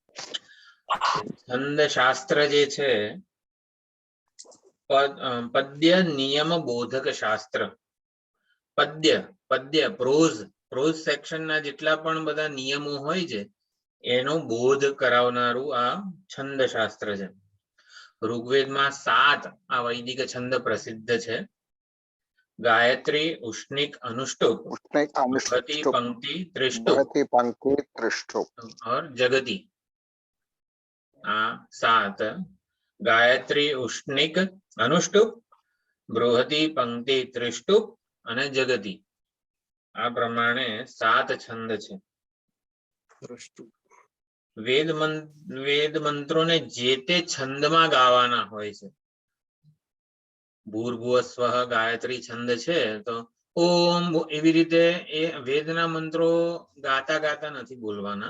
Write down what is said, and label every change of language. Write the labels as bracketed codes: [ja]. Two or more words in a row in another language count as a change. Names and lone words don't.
[gu] છંદ શાસ્ત્ર જે છે પદ્ય નિયમ બોધક શાસ્ત્ર. પદ્ય [en] prose section [gu] ના જેટલા પણ બધા નિયમો હોય છે એનો બોધ કરાવનારું આ છંદ શાસ્ત્ર છે. ઋગ્વેદમાં 7 આ વૈદિક છંદ પ્રસિદ્ધ છે. [hi] गायत्री, उष्णिक, अनुष्टुप, बृहति, पंक्ति, त्रिष्टुप और जगती. [gu] 7 गायत्री, उष्णिक, अनुष्टुप, बृहति, पंक्ति, त्रिष्टुप અને જગતી. આ પ્રમાણે 7 છંદ છે. વેદ મંત્રોને જે તે છંદમાં ગાવાના હોય છે. ભૂર્ભુવ સ્વઃ ગાયત્રી છંદ છે તો ઓમ એવી રીતે એ વેદના મંત્રો ગાતા ગાતા નથી બોલવાના.